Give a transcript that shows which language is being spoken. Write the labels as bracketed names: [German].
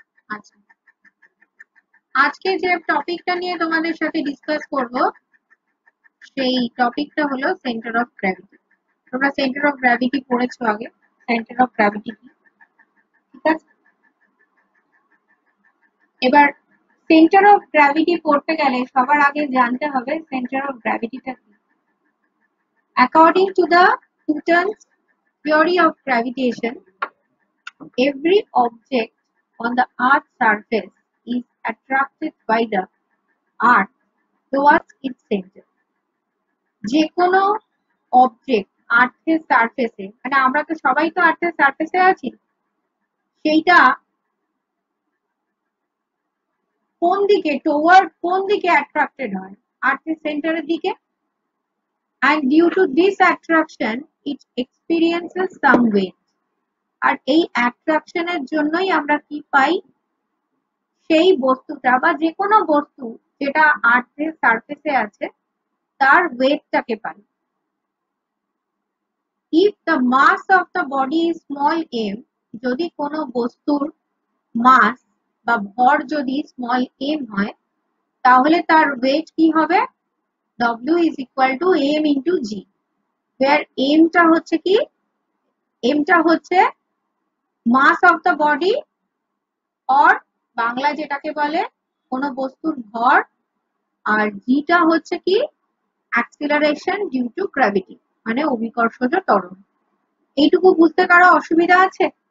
[Bangla] আচ্ছা, আজকে যে টপিকটা নিয়ে তোমাদের সাথে ডিসকাস করব সেই টপিকটা হলো সেন্টার অফ গ্র্যাভিটি। তোমরা সেন্টার অফ গ্র্যাভিটি পড়েছো আগে, সেন্টার অফ গ্র্যাভিটি কি, ঠিক আছে? এবার সেন্টার অফ গ্র্যাভিটি পড়তে গেলে সবার আগে জানতে হবে সেন্টার অফ গ্র্যাভিটিটা কি। [English] According to the Newton's theory of gravitation, every object on the earth's surface is attracted by the earth towards its center. [Bangla] যে কোনো অবজেক্ট আর্থের সারফেসে, মানে আমরা তো সবাই তো আর্থের সারফেসে আছি, সেইটা কোন দিকে কোন দিকে অ্যাট্রাক্টেড হয়? আর্থের সেন্টারের দিকে। [English] and due to this attraction it experiences some weight. [Bangla] আর এই অ্যাট্রাকশনের জন্যই আমরা কি পাই? সেই বস্তুটা বা যে কোনো বস্তু যেটা আর্থের সারফেসে আছে তার ওয়েটটাকে পাই। [English] if the mass of the body is small m, [Bangla] যদি কোনো বস্তুর মাস বা ভর যদি স্মল m হয়, তাহলে তার ওয়েট কি হবে? [English] w is equal to m into g, where m [Bangla] টা হচ্ছে কি? m টা হচ্ছে মাস of the body, or Bangla যেটাকে বলে কোনো বস্তুর ভর, আর জি টা হচ্ছে কি? অ্যাক্সিলারেশন ডিউ টু গ্র্যাভিটি, মানে অভিকর্ষজ ত্বরণ। এইটুকু বুঝতে কারো অসুবিধা আছে?